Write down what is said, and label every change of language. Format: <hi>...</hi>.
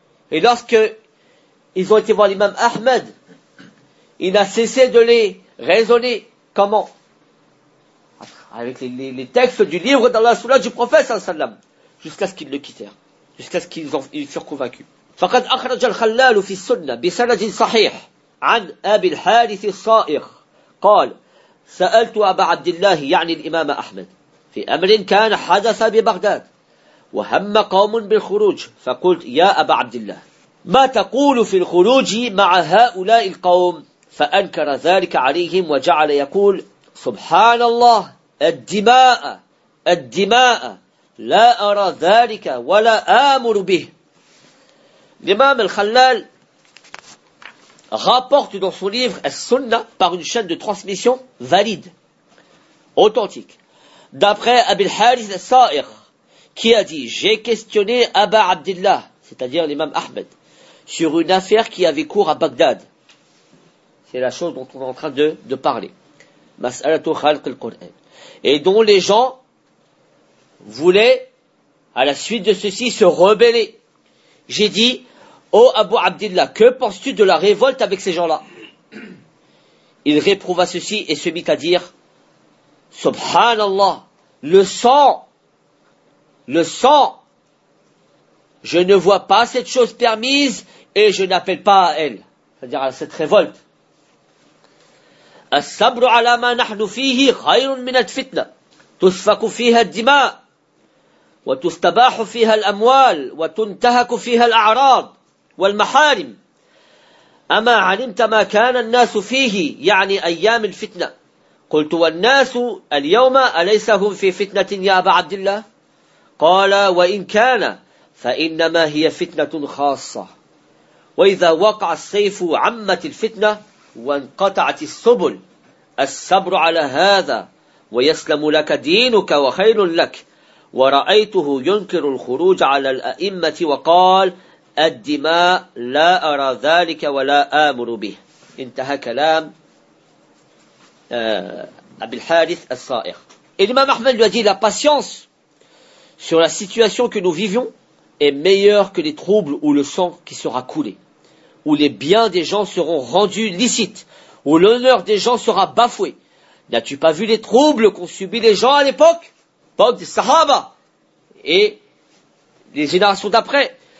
<fr>Et lorsque ils ont été voir l'imam Ahmed, il n'a cessé de les raisonner. Comment? Avec les textes du livre d'Allah Sunna du prophète, sallallahu alayhi wa sallam, jusqu'à ce qu'ils le quittèrent, jusqu'à ce qu'ils furent convaincus.</fr> <ar>فَقَدْ أَخْرَجَ الْخَلَّالُ فِي السُنَّةِ بِسَنَدٍ صَحِيحٍ عَنْ أَبِي الْحَارِثِ الصَّائِرِ قَالَ سألت أبا عبد الله يعني الإمام أحمد في أمر كان حدث ببغداد وهم قوم بالخروج فقلت يا أبا عبد الله ما تقول في الخروج مع هؤلاء القوم فأنكر ذلك عليهم وجعل يقول سبحان الله الدماء الدماء لا أرى ذلك ولا آمر به. الإمام الخلال</ar> <fr>rapporte dans son livre As-Sunnah par une chaîne de transmission valide, authentique. D'après Abil Harith As-Sa'ir, qui a dit « J'ai questionné Aba Abdillah, c'est-à-dire l'imam Ahmed, sur une affaire qui avait cours à Bagdad. » C'est la chose dont on est en train de parler. «</fr> <ar>Mas'alatu khalq al-Qur'an</ar> <fr>» et dont les gens voulaient, à la suite de ceci, se rebeller. J'ai dit « Oh Abu Abdillah, que penses-tu de la révolte avec ces gens-là » Il réprouva ceci et se mit à dire « Subhanallah, le sang, je ne vois pas cette chose permise et je n'appelle pas à elle. » C'est-à-dire à cette révolte.</fr> <ar>« As-sabru ala ma nahnu fihi ghayrun min al-fitna, tusfaku fiha al-dima, wa tustabahu fiha al-amwal, wa tuntahaku fiha al-a'rad. » والمحارم أما علمت ما كان الناس فيه يعني أيام الفتنة قلت والناس اليوم أليس هم في فتنة يا أبا عبد الله قال وإن كان فإنما هي فتنة خاصة وإذا وقع السيف عمت الفتنة وانقطعت السبل الصبر على هذا ويسلم لك دينك وخير لك ورأيته ينكر الخروج على الأئمة وقال الدماء لا أرى ذلك ولا آمر به انتهى كلام أبي الحارث الصائغ.</ar> <fr>Et l'imam Ahmed lui a dit, la patience sur la situation que nous vivions est meilleure que les troubles ou le sang qui sera coulé, où les biens des gens seront rendus licites, où l'honneur des gens sera bafoué. N'as-tu pas vu les troubles qu'ont subi les gens à l'époque, l'époque des Sahaba et les générations d'après?</fr>